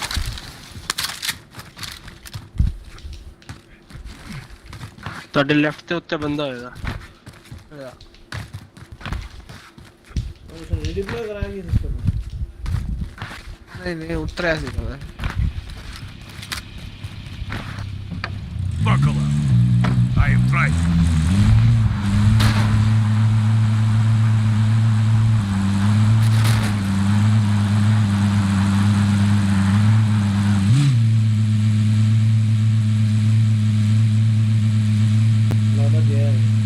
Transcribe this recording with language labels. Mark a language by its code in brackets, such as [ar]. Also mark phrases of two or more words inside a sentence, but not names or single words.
[pa] ਤੁਹਾਡੇ ਲੈਫਟ ਤੇ ਉੱਤੇ ਬੰਦਾ ਹੋਏਗਾ [hi] और उसने रिडिप्लॉय कराया कि सिस्टम [pa] ਨਹੀਂ ਨਹੀਂ ਉਤਰਿਆ ਸੀ ਮੈਂ [en] Buckle up. I am trying. [hi] लगा गया है